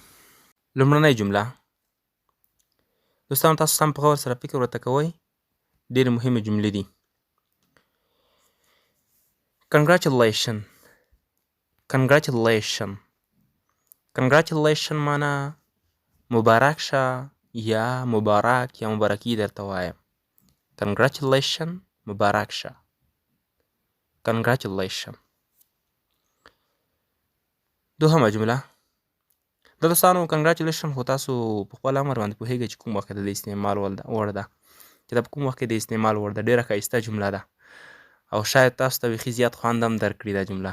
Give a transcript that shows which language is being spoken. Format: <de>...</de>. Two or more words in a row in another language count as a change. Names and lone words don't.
<ps>لومړنۍ جمله دوستانو، تاسو سم په غور سره فکر ورته کوئ، ډېرې مهمې جملې دي. Congratulation معنا مبارک شه یا مبارک یا مبارکي درته وایم. Congratulation مبارک شه. Congratulation. دوهمه جمله د دوستانو کنګراچولیشن خو تاسو په خپل امر باندې پوهیږئ چې کوم وخت د استعمال وړ ده، چې دا په کوم وخت کې د استعمال وړ ده. ډېره ښایسته جمله ده او شاید تاسو ته بیخي زیات خوند هم درکړي دا جمله.</ps>